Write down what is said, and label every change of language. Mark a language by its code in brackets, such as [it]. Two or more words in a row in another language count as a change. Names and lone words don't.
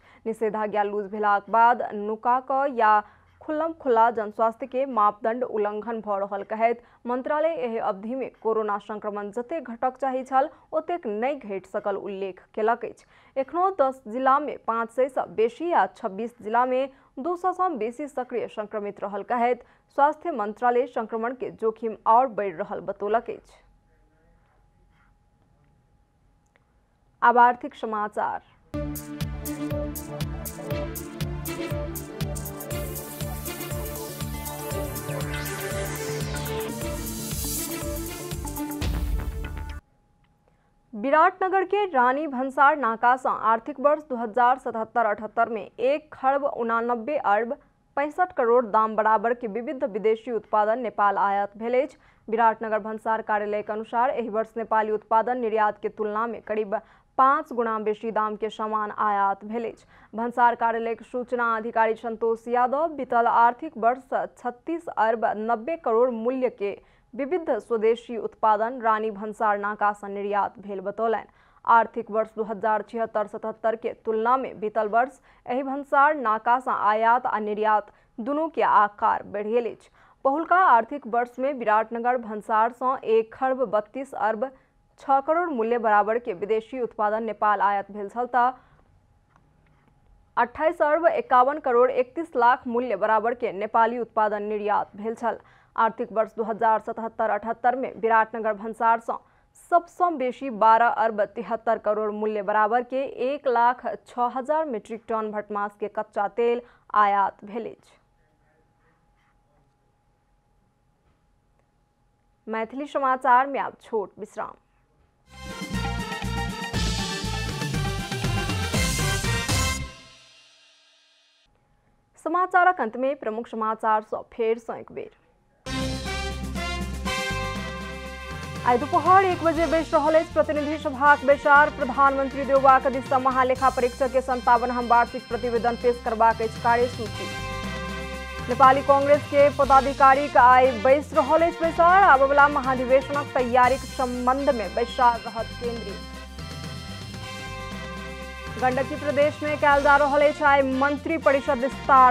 [mai] निषेधाज्ञा लूज भेलाक बाद नुका कऽ या खुल्ला जनस्वास्थ्य के मापदंड उल्लंघन भऽ रहल कहैत मंत्रालय एहि अवधि में कोरोना संक्रमण जते घटक चाही छल ओतेक नहीं घटि सकल उल्लेख केलक अछि। एखनो 10 जिला में 500 सँ बेसी आ 26 जिला में 200 सँ बेसी सक्रिय संक्रमित रहल कहैत स्वास्थ्य मंत्रालय संक्रमण के जोखिम और बढ़ि रहल बतौलक अछि। अब आर्थिक समाचार। विराटनगर के रानी भंसार नाका से आर्थिक वर्ष 2077-78 में 1,89 अरब 65 करोड़ दाम बराबर के विविध विदेशी उत्पादन नेपाल आयात भेल अछि। विराटनगर भंसार कार्यालय के अनुसार एहि वर्ष नेपाली उत्पादन निर्यात के तुलना में करीब 5 गुना बेसी दाम के सामान आयात भेल अछि। भंसार कार्यालय के सूचना अधिकारी संतोष यादव बीतल आर्थिक वर्ष 36 अरब 90 करोड़ मूल्य के विविध स्वदेशी उत्पादन रानी भन्सार नाका से निर्यात भेल बतौलन। आर्थिक वर्ष 2076-77 के तुलना में बीतल वर्ष एहि भन्सार नाका से आयात आ निर्यात दुनू के आकार बढ़ गेल अछि। पहिलका आर्थिक वर्ष में विराटनगर भन्सार से 1 खर्ब 32 अरब 6 करोड़ मूल्य बराबर के विदेशी उत्पादन नेपाल आयात भेल छल त 28 अरब 51 करोड़ 31 लाख मूल्य बराबर के नेपाली उत्पादन निर्यात भेल छल। आर्थिक वर्ष 2077-78 में विराटनगर भन्सार से सबसे बेसी 12 अरब 73 करोड़ मूल्य बराबर के 1,06,000 मीट्रिक टन भटमास के कच्चा तेल आयात भेल अछि। मैथिली समाचार में अब छोट विश्राम। समाचारक अंत में प्रमुख समाचार से फेर से एक बेर। आई दोपहर 1 बजे बैस रहल अछि प्रतिनिधि सभाक बैसार। प्रधानमंत्री देवबाक दिससँ महालेखा परीक्षक के 57 वार्षिक प्रतिवेदन पेश करबाक अछि कार्यसूची। नेपाली कांग्रेस के पदाधिकारी का आई बैस रहल अछि बैसार। आबयवला महाधिवेशनक तैयारीक संबंध में बैसार रहत केंद्रीय। गंडकी प्रदेश में कयल जा रहल अछि आई मंत्री परिषद विस्तार।